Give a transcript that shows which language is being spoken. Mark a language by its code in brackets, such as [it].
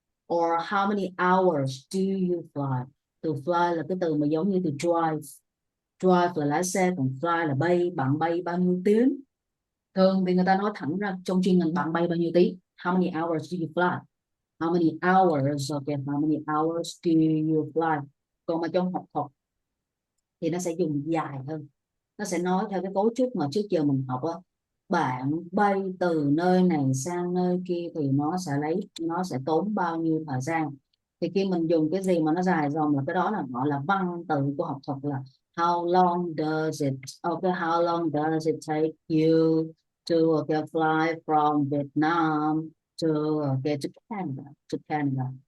[en] Or how many hours do you fly? [vi] Từ fly là cái từ mà giống như từ drive. Drive là lái xe, còn fly là bay. Bạn bay bao nhiêu tiếng? Thường thì người ta nói thẳng ra trong chuyên ngành bạn bay bao nhiêu tiếng? [en] How many hours do you fly? How many hours? Okay, how many hours do you fly? [vi] Còn mà trong học thuật thì nó sẽ dùng dài hơn. Nó sẽ nói theo cái cấu trúc mà trước giờ mình học á. Bạn bay từ nơi này sang nơi kia thì nó sẽ tốn bao nhiêu thời gian. Thì khi mình dùng cái gì mà nó dài dòng là cái đó là gọi là văn từ của học thuật là [en] how long does it okay how long does it take you to okay, fly from Vietnam to okay, to Canada.